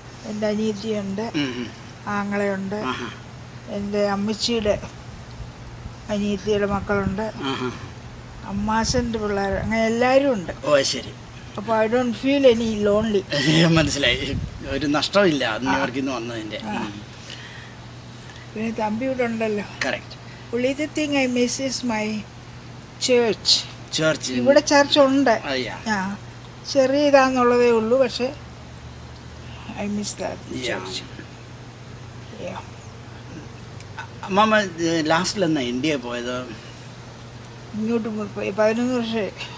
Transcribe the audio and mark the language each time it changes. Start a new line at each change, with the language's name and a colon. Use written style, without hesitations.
Malayalam: എൻ്റെ അനിയത്തിയുണ്ട്, ആങ്ങളയുണ്ട്, എൻ്റെ അമ്മച്ചിയുടെ അനിയത്തിയുടെ മക്കളുണ്ട്, അമ്മാശൻ്റെ പിള്ളേർ, അങ്ങനെ എല്ലാവരും ഉണ്ട്. ഓ ശരി. അപ്പോൾ
English: I don't feel any lonely.
Malayalam: മനസ്സിലായി, ഒരു നഷ്ടമില്ല ന്യൂയോർക്കിൽ നിന്ന് വന്നതിൻ്റെ. പിന്നെ തമ്പി ഇവിടെ ഉണ്ടല്ലോ. Correct.
English: only the thing I miss is my church.
Malayalam: ഇവിടെ ചർച്ച് ഉണ്ട്, ചെറിയ ഇതാന്നുള്ളതേ ഉള്ളൂ, പക്ഷെ
English: I miss that church.
Malayalam: അമ്മാമ ലാസ്റ്റിൽ എന്നാ ഇന്ത്യ പോയത്? ഇങ്ങോട്ട് 11 വർഷമായി.